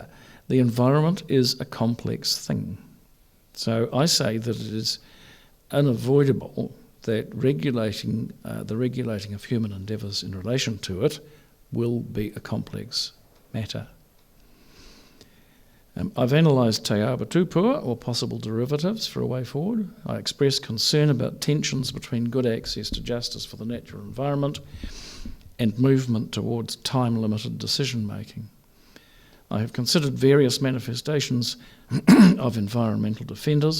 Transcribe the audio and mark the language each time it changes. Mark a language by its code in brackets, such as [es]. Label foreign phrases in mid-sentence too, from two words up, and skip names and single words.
[en] The environment is a complex thing. So I say that it is unavoidable that the regulating of human endeavours in relation to it will be a complex matter. I've analysed te aba tupua, or possible derivatives, for a way forward. I express concern about tensions between good access to justice for the natural environment and movement towards time-limited decision-making. I have considered various manifestations of environmental defenders.